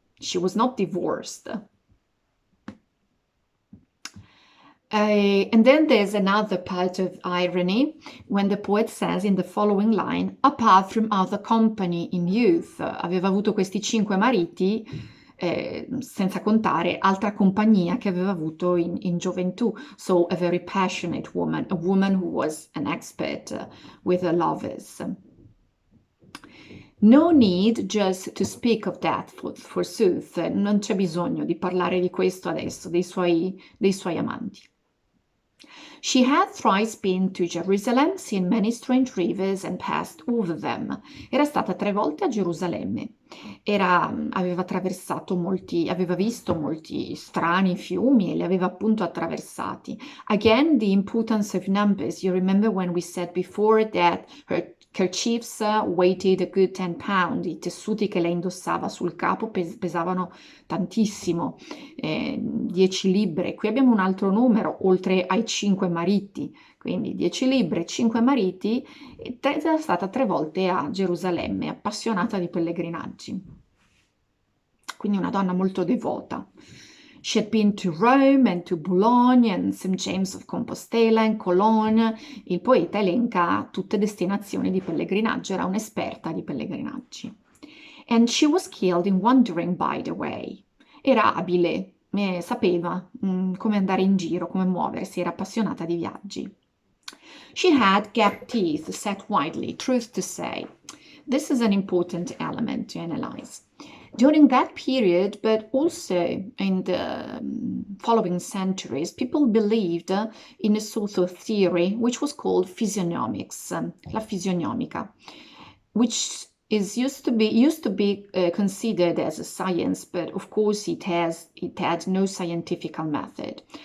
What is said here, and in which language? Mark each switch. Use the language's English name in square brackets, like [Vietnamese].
[English] She was not divorced. And then there's another part of irony when the poet says in the following line, apart from other company in youth. [Italian] Aveva avuto questi 5 mariti, senza contare altra compagnia che aveva avuto in gioventù. [English] So a very passionate woman, a woman who was an expert with her lovers. No need just to speak of that, forsooth. [Italian] Non c'è bisogno di parlare di questo adesso, dei suoi amanti. [English] She had thrice been to Jerusalem, seen many strange rivers and passed over them. [Italian] Era stata 3 volte a Gerusalemme. Aveva visto molti strani fiumi e li aveva appunto attraversati. [English] Again, the importance of numbers. You remember when we said before that her kerchiefs weighted a good 10 pounds. [Italian] I tessuti che lei indossava sul capo pesavano tantissimo, 10 libbre. Qui abbiamo un altro numero, oltre ai 5 mariti. Quindi 10 libbre, 5 mariti, era stata 3 volte a Gerusalemme, appassionata di pellegrinaggi. Quindi una donna molto devota. [English] She had been to Rome and to Boulogne and St. James of Compostela and Cologne. [Italian] Il poeta elenca tutte destinazioni di pellegrinaggio, era un'esperta di pellegrinaggi. [English] And she was skilled in wandering by the way. [Italian] Era abile, sapeva come andare in giro, come muoversi, era appassionata di viaggi. [English] She had gap teeth set widely, truth to say. This is an important element to analyze. During that period, but also in the following centuries, people believed in a sort of theory which was called physiognomics, la fisionomica, which used to be considered as a science, but of course it had no scientific method.